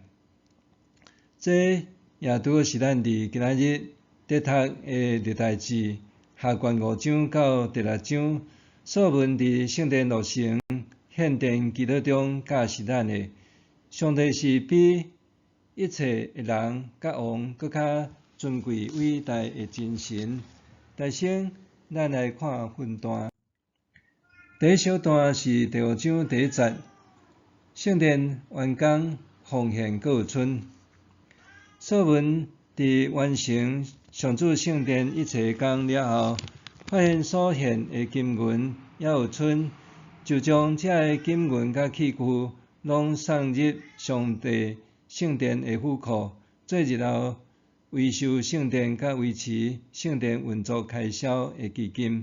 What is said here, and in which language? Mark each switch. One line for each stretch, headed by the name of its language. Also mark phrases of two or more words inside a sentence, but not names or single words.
Min Nan Chinese: 这也拄好是咱伫今仔日在读的历代志下卷5章到第6章，所罗门伫圣殿落成献殿祈祷中教示咱的，上帝是比一切的人甲王搁较尊贵伟大的真神。大先，咱来看分段。第一小段是第5章第1节，圣殿完工奉献各有剩。所罗门伫完成上主圣殿一切工了后，发现所献的金银也有剩，就将这个金银甲器具拢送入上帝圣殿的府库，做日后维修圣殿甲维持圣殿运作开销的基金。